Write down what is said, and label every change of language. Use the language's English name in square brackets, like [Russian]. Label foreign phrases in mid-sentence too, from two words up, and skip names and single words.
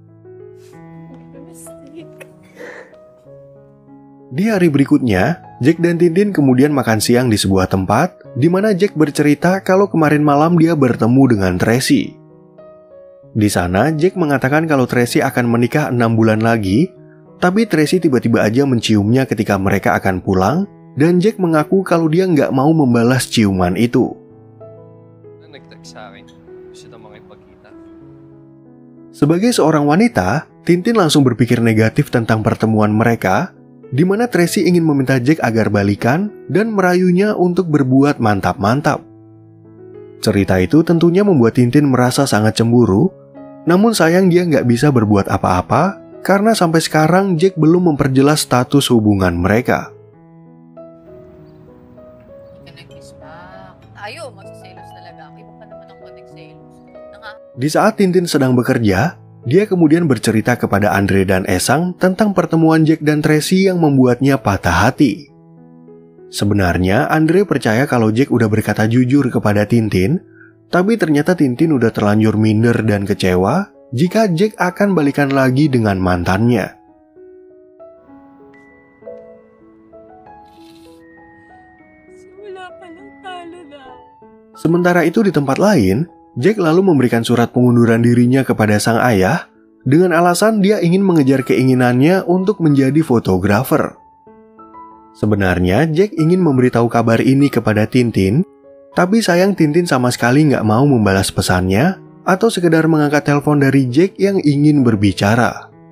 [Indonesian] Di hari berikutnya, Jack dan Tintin kemudian makan siang di sebuah tempat, di mana Jack bercerita kalau kemarin malam dia bertemu dengan Tracy. Di sana, Jack mengatakan kalau Tracy akan menikah 6 bulan lagi, tapi Tracy tiba-tiba aja menciumnya ketika mereka akan pulang, dan Jack mengaku kalau dia nggak mau membalas ciuman itu. [Filipino] Nag-text sa akin. Gusto na makipagkita. [Indonesian] Sebagai seorang wanita, Tintin langsung berpikir negatif tentang pertemuan mereka, di mana Tracy ingin meminta Jack agar balikan dan merayunya untuk berbuat mantap-mantap. Cerita itu tentunya membuat Tintin merasa sangat cemburu, namun sayang dia nggak bisa berbuat apa-apa karena sampai sekarang Jack belum memperjelas status hubungan mereka. [Filipino] Ayaw, magsiselos talaga ako. Iba pa naman ang pag-selos. [Indonesian] Di saat Tintin sedang bekerja, dia kemudian bercerita kepada Andre dan Esang tentang pertemuan Jack dan Tracy yang membuatnya patah hati. Sebenarnya Andre percaya kalau Jack udah berkata jujur kepada Tintin, tapi ternyata Tintin udah terlanjur minder dan kecewa jika Jack akan balikan lagi dengan mantannya. [Filipino] Wala pa lang talo na. [Indonesian] Sementara itu di tempat lain, Jack lalu memberikan surat pengunduran dirinya kepada sang ayah dengan alasan dia ingin mengejar keinginannya untuk menjadi fotografer. Sebenarnya Jack ingin memberitahu kabar ini kepada Tintin, tapi sayang Tintin sama sekali nggak mau membalas pesannya atau sekedar mengangkat telepon dari Jack yang ingin berbicara.